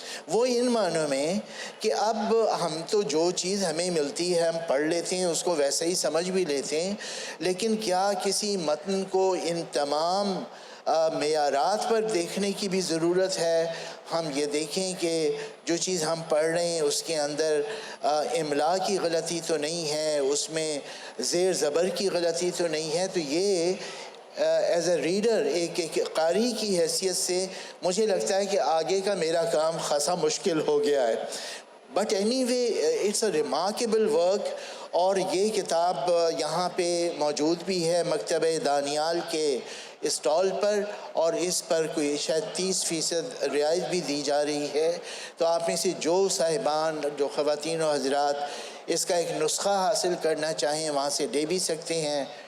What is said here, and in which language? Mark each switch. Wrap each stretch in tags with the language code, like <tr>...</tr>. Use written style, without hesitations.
<ur>وہ ان معنوں میں کہ اب ہم تو جو چیز ہمیں ملتی ہے ہم پڑھ لیتے ہیں, اس کو ویسے ہی سمجھ بھی لیتے ہیں, لیکن کیا کسی متن کو ان تمام معیارات پر دیکھنے کی بھی ضرورت ہے؟ ہم یہ دیکھیں کہ جو چیز ہم پڑھ رہے ہیں اس کے اندر املا کی غلطی تو نہیں ہے, اس میں زیر زبر کی غلطی تو نہیں ہے. تو یہ</ur> <en>as a reader</en> <ur>ایک قاری کی حیثیت سے مجھے لگتا ہے کہ آگے کا میرا کام خاصا مشکل ہو گیا ہے.</ur> <en>But anyway it's a remarkable work.</en> <ur>اور یہ کتاب یہاں پہ موجود بھی ہے مکتبہ دانیال کے اسٹال پر, اور اس پر کوئی شاید 30% رعایت بھی دی جا رہی ہے. تو آپ میں سے جو صاحبان, جو خواتین و حضرات اس کا ایک نسخہ حاصل کرنا چاہیں وہاں سے لے بھی سکتے ہیں.</ur>